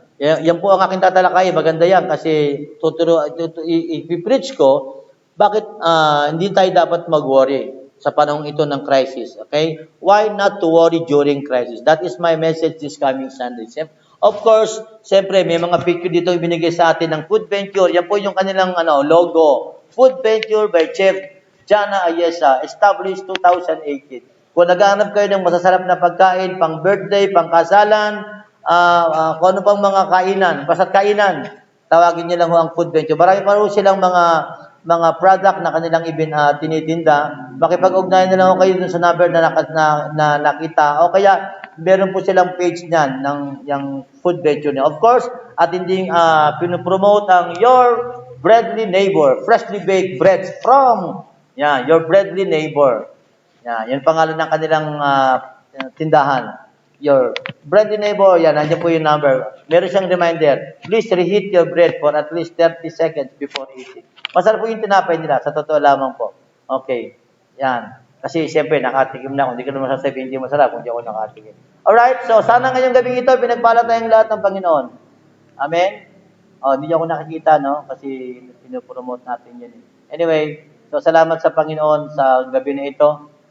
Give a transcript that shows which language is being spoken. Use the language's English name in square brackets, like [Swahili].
[Filipino] Yan po ang aking tatalakay. Maganda yan kasi i-preach ko bakit hindi tayo dapat mag-worry sa panahon ito ng crisis. Okay? [English] Why not to worry during crisis? That is my message this coming Sunday. [Filipino] Of course, siyempre, may mga picture dito ibinigay sa atin ng Food Venture. Yan po yung kanilang logo. [English] Food Venture by Chef Jana Ayesa, established 2018. [Filipino] Kung naghahanap kayo ng masasarap na pagkain, pang birthday, pang kasalan, kung ano pang mga kainan, basta't kainan, tawagin niyo lang ho ang Food Venture. Marami pa rin silang mga product na kanilang tinitinda. Makipag-ugnayan na lang ho kayo dun sa number na nakita. O kaya, meron po silang page niyan ng yung Food Venture niya. Of course, at hindi pinopromote ang Your Breadly Neighbor, [English] freshly baked breads from [Filipino] Your Breadly Neighbor. Yan pangalan ng kanilang tindahan. Your Breadly Neighbor, nandiyan po yung number. Meron siyang [English] reminder, please reheat your bread for at least 30 seconds before eating. [Filipino] Masarap po yung tinapay nila, sa totoo lamang po. Okay, yan. Kasi siyempre, nakatikim na ako. Hindi ko naman sasabihin hindi masarap kung hindi ako nakatikim. Alright, so sana ngayong gabing ito, pinagpala tayong lahat ng Panginoon. Amen? Hindi niyo ako nakikita, no? Kasi pinopromote natin yan. Anyway, so salamat sa Panginoon sa gabi na ito.